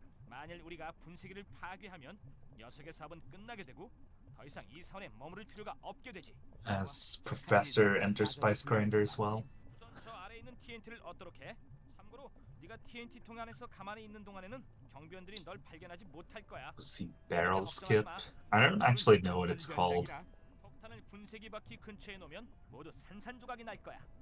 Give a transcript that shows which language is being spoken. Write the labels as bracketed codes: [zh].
[ko] 만일 우리가 분쇄기를 파괴하면 녀석의 사업은 끝나게 되고 더 이상 이 사원에 머무를 필요가 없게 되지. [en] As Professor enters Spice Grinder as well. [ko] 우선 저 아래에 있는 TNT를 얻도록 해. 참고로 네가 TNT 통 안에서 가만히 있는 동안에는 경비원들이 널 발견하지 못할 거야. [en] See, barrel skip. I don't actually know what it's called. [ko] 폭탄을 분쇄기 바퀴 근처에 놓으면 모두 산산조각이 날 거야.